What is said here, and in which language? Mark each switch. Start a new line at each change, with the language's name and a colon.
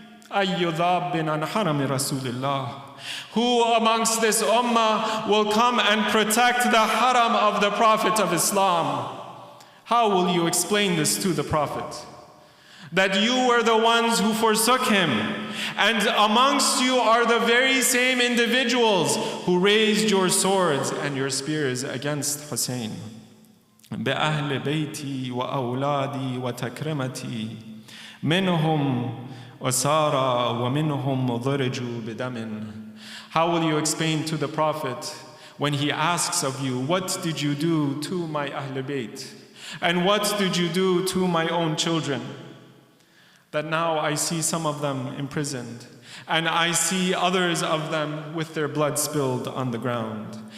Arabic: Ayyu dhabbin an harami Rasulillah.
English: Who amongst this ummah will come and protect the haram of the Prophet of Islam? How will you explain this to the Prophet? That you were the ones who forsook him, and amongst you are the very same individuals who raised your swords and your spears against Hussein.
Arabic: بأهل بيتي وأولادي وتكرمتي منهم وسارى ومنهم ضرجوا بدم.
English: How will you explain to the Prophet when he asks of you, what did you do to my Ahl Bayt? And what did you do to my own children? That now I see some of them imprisoned, and I see others of them with their blood spilled on the ground.